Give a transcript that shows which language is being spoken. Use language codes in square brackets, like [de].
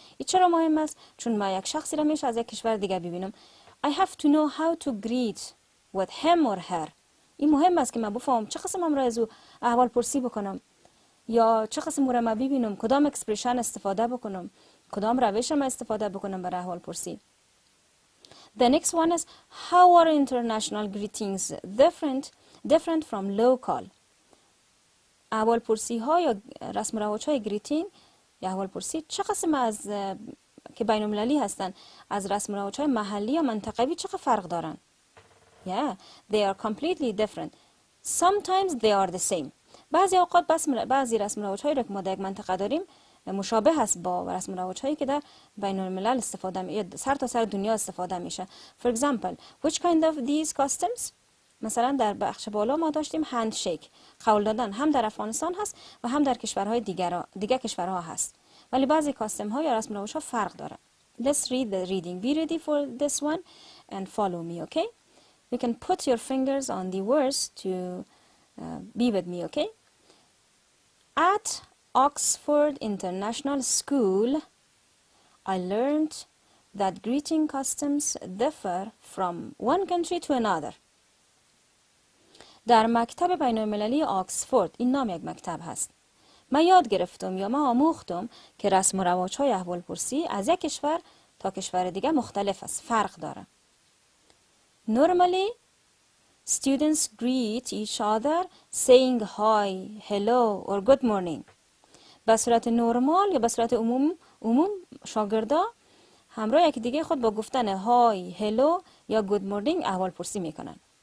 [fa] این چرا مهم است؟ چون ما یک شخصی را میشه از یک کشور دیگه ببینم. [en] I have to know how to greet with him or her. [fa] این مهم است که من بفهمم چه قسم را از او احوالپرسی بکنم. یا چه قسم را ما ببینم، کدام اکسپرشن استفاده بکنم، کدام روش ما استفاده بکنم برای احوال پرسی. [en] The next one is how are international greetings different from local. [fa] احوال پرسی ها یا رسم و رواج های گریتینگ یا احوال پرسی چه قسم از که بین المللی هستن از رسم و رواج های محلی یا منطقوی چه فرق دارن؟ [en] Yeah, they are completely different. Sometimes they are the same. [fa] بعضی اوقات بعضی رسم و رواج‌هایی را که ما در یک منطقه داریم مشابه است با رسم و رواج‌هایی که در بین الملل استفاده میشه، سر تا سر دنیا استفاده میشه. [en] For example, which kind of these customs? [fa] مثلا در بخش بالا ما داشتیم هندشیک، قول دادن، هم در افغانستان هست و هم در کشورهای دیگه کشورها هست. ولی بعضی کاستم ها یا رسم و رواج‌ها فرق دارن. [en] Let's read the reading. Be ready for this one and follow me, okay? You can put your fingers on the words to be with me, okay? At Oxford International School, I learned that greeting customs differ from one country to another. [fa] در مکتب بین المللی آکسفورد، این نام یک مکتب هست، من یاد گرفتم یا من آموختم که رسم و رواج‌های احوالپرسی از یک کشور تا کشور دیگه مختلف است، فرق داره. [en] Normally, students greet each other saying hi, hello or good morning. [fa] به صورت نرمال یا به صورت عموم شاگردا همراه یکی دیگه خود با گفتن های، هلو یا گود مورنینگ احوالپرسی میکنن.